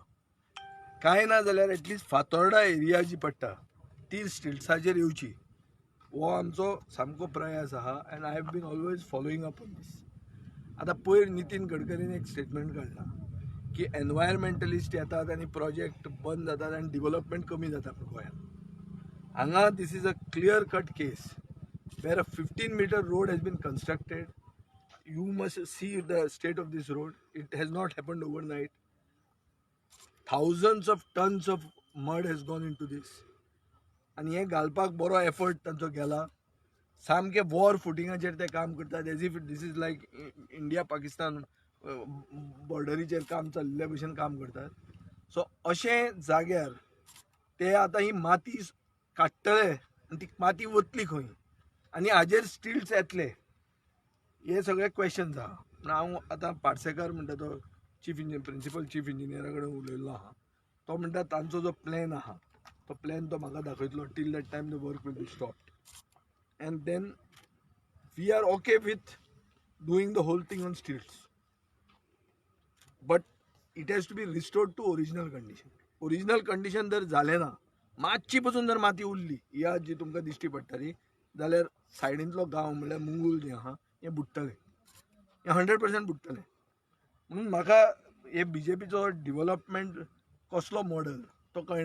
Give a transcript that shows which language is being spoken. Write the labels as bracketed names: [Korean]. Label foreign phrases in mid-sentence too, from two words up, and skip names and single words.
[Konkani] कांय ना जाल्यार एटलिस्ट फातोर्डा एरिया जी पडटा ती स्टिल्ट्साचेर येवची हो आमचो सामको प्रयास आहा. [English] and I have been always following up on this. [Konkani] आतां पयर नितीन गडकरीन एक स्टेटमेंट काडला की एनवायरमेंटलिस्ट येतात आनी प्रोजेक्ट बंद जातात आनी डेव्हलपमेंट कमी जाता गोंयांत. [English] हांगा this is a clear cut case where a 15-meter road has been constructed. You must see the state of this road. It has not happened overnight. Thousands of tons of mud has gone into this. [Konkani] आणि हे घालपाक बरो एफर्ट तांचो गेला. सामके वॉर फुटिंगाचेर ते काम करतात [English] as if this is like India Pakistan [Konkani] बॉर्डरीचेर काम चल्ले भशेन काम करतात. सो अशें जाग्यार ते आतां ही माती काडटले आनी ती माती वतली खंय आनी हाजेर स्टिल्ट्स येतले हे सगळे क्वेश्चन्स आहा. हांव आतां पार्सेकार म्हणटा तो [English] principal chief engineer [Konkani] कडेन उलयल्लो आहा. तो म्हणटा तांचो जो प्लॅन आहा तो प्लॅन तो म्हाका दाखयतलो. [English] till that time the work will be stopped and then we are okay with doing the whole thing on stilts, but it has to be restored to original condition. Original condition [Konkani] जर झाले ना मातशी पसून जर माती उरली ह्या जी तुमकां दिश्टी पडटली जाल्यार सायडींतलो गांव म्हणल्यार मुंगूल जे आहा हें बुडटलें. हें 100% बुडटलें. म्हणून म्हाका हे बीजेपीचो डेव्हलपमेंट कसलो मॉडल तो कळना.